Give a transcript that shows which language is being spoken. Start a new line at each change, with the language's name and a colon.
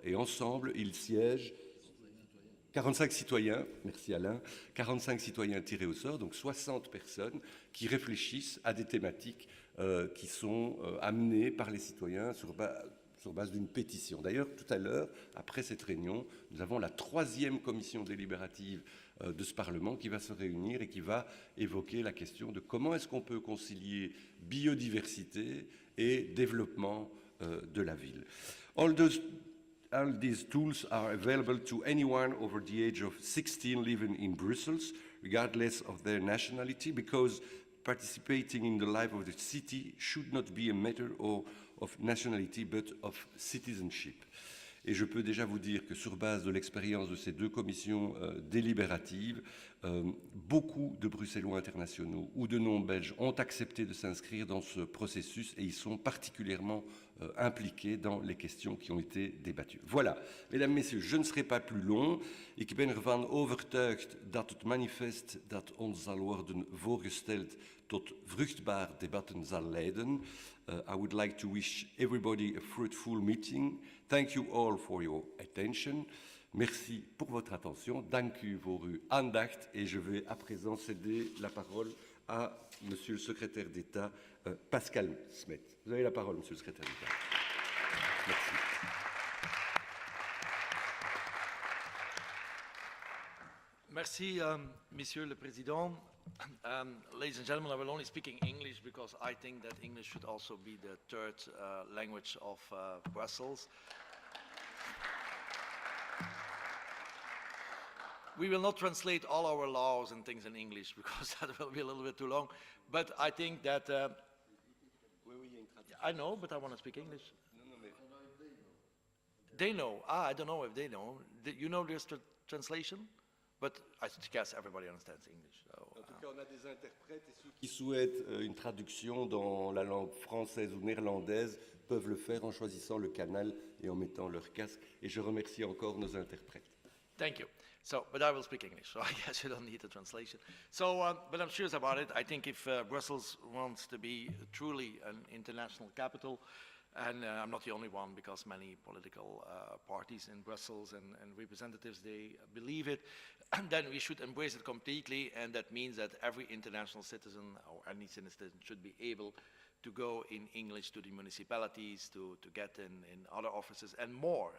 French: Et ensemble, ils siègent 45 citoyens, merci Alain, 45 citoyens tirés au sort, donc 60 personnes qui réfléchissent à des thématiques qui sont amenées par les citoyens sur base d'une pétition. D'ailleurs, tout à l'heure, après cette réunion, nous avons la 3e commission délibérative de ce Parlement qui va se réunir et qui va évoquer la question de comment est-ce qu'on peut concilier biodiversité et développement de la ville.
English: All these tools are available to anyone over the age of 16 living in Brussels, regardless of their nationality, because participating in the life of the city should not be a matter of nationality, but of citizenship.
French: Et je peux déjà vous dire que sur base de l'expérience de ces 2 commissions délibératives, beaucoup de Bruxellois internationaux ou de non-belges ont accepté de s'inscrire dans ce processus et ils sont particulièrement impliqués dans les questions qui ont été débattues. Voilà, mesdames, messieurs, je ne serai pas plus long.
Dutch: Ik ben ervan overtuigd dat het manifest dat ons zal worden voorgesteld tot vruchtbaar debatten zal leiden.
English: I would like to wish everybody a fruitful meeting. Thank you all for your attention.
French: Merci pour votre attention.
Dutch: Dank u voor uw aandacht.
French: Et je vais à présent céder la parole à Monsieur le secrétaire d'État, Pascal Smet. Vous avez la parole, Monsieur le secrétaire d'État. Merci. Merci, Monsieur le Président.
English: Ladies and gentlemen, I will only speak in English because I think that English should also be the third language of Brussels. We will not translate all our laws and things in English because that will be a little bit too long. But I think that... I know, but I want to speak English. They know. I don't know if they know. You know this translation? But I guess everybody understands English. So,
French: en tout cas, on a des interprètes et ceux qui souhaitent une traduction dans la langue française ou néerlandaise peuvent le faire en choisissant le canal et en mettant leur casque. Et je remercie encore nos interprètes.
English: Thank you. So, but I will speak English, so I guess you don't need a translation. So, but I'm serious about it. I think if Brussels wants to be truly an international capital, and I'm not the only one because many political parties in Brussels and representatives, they believe it, then we should embrace it completely, and that means that every international citizen or any citizen should be able to go in English to the municipalities, to get in other offices and more.